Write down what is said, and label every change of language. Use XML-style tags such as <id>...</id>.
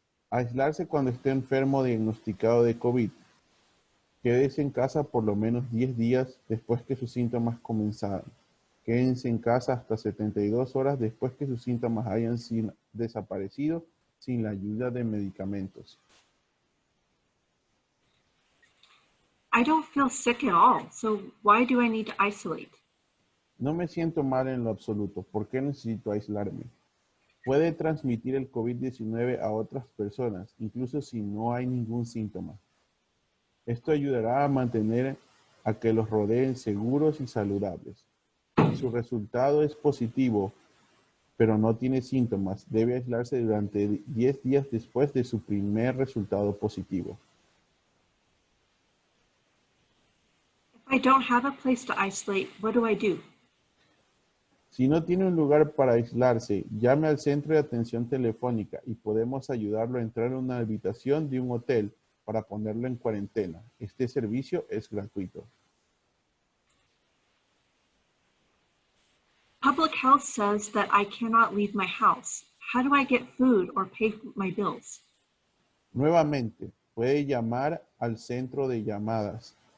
<es>Aislarse cuando esté enfermo o diagnosticado de COVID. Quédese en casa por lo menos 10 días después que sus síntomas comenzaran. Quédense en casa hasta 72 horas después que sus síntomas hayan desaparecido sin la ayuda de medicamentos.</es> <en>I don't feel sick at all, so why do I need to isolate?</en> <es>No me siento mal en lo absoluto. ¿Por qué necesito aislarme? Puede transmitir el COVID-19 a otras personas, incluso si no hay ningún síntoma. Esto ayudará a mantener a que los rodeen seguros y saludables. Si su resultado es positivo, pero no tiene síntomas, debe aislarse durante 10 días después de su primer resultado positivo.</es> <en>If I don't have a place to isolate, what do I do?</en> <es>Si no tiene un lugar para aislarse, llame al centro de atención telefónica y podemos ayudarlo a entrar en una habitación de un hotel para ponerlo en cuarentena. Este servicio es gratuito.</es> <en>Public health says that I cannot leave my house. How do I get food or pay my bills?</en> <es>Nuevamente, puede llamar al centro de llamadas.</es>